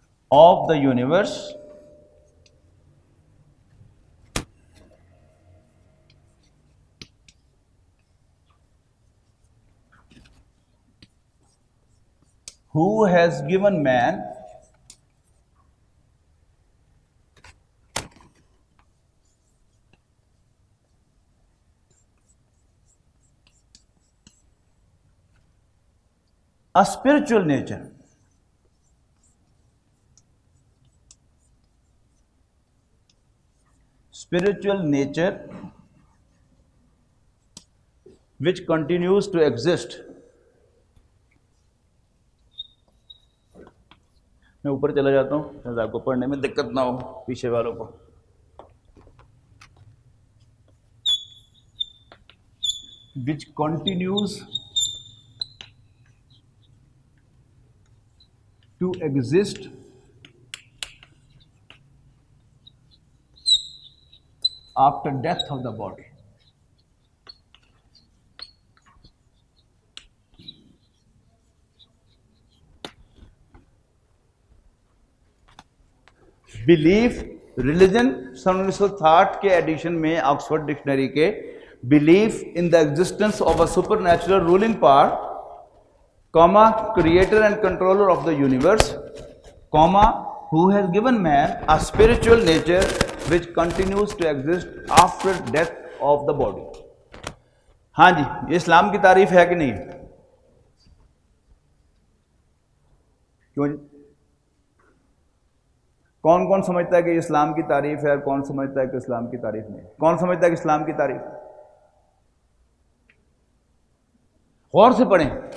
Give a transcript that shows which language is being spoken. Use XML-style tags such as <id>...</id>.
<en>Of the universe who has given man a spiritual nature. Spiritual nature which continues to exist.</en> <ur>میں اوپر چلا جاتا ہوں تاکہ آپ کو پڑھنے میں دقت نہ ہو پیچھے والوں کو.</ur> <en>which continues to exist after death of the body. Belief religion</en> <ur>سن 1960 کے ایڈیشن میں آکسفورڈ ڈکشنری کے</ur> <en>Belief in the existence of a supernatural ruling power comma creator and controller of the universe comma who has given man a spiritual nature which continues to exist after death of the body.</en> <ur>ہاں جی یہ اسلام کی تعریف ہے کہ نہیں؟ کیوں جی؟ کون کون سمجھتا ہے کہ یہ اسلام کی تعریف ہے اور کون سمجھتا ہے کہ اسلام کی تعریف نہیں؟ کون سمجھتا ہے کہ اسلام کی تعریف؟ غور سے پڑھیں.</ur>